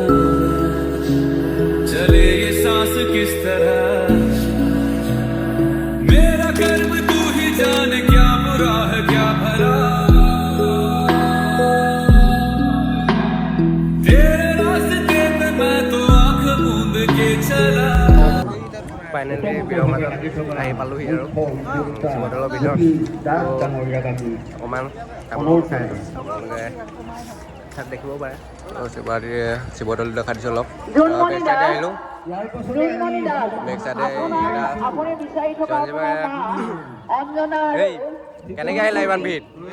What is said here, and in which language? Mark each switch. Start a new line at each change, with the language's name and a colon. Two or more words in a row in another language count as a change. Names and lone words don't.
Hindi: चले ये सांस किस तरह मेरा कर्म तू ही जाने क्या बुरा है क्या भला तेरे रास्ते पे मैं तो आंख मूंद के चला
Assamese: ফাইনেলি ভিৰৰ মাজত আহি পালোহি আৰু শিৱদৌলৰ ভিতৰত। অকণমান কামবোৰ চাই আপোনালোকে তাত দেখিব পাৰে। শিৱদৌল দেখা দিছোঁ অলপ।
English: back side
Assamese: আহিলোঁ,
English: back side
Assamese: এই কেনেকৈ আহিলা ইমান ভিৰ?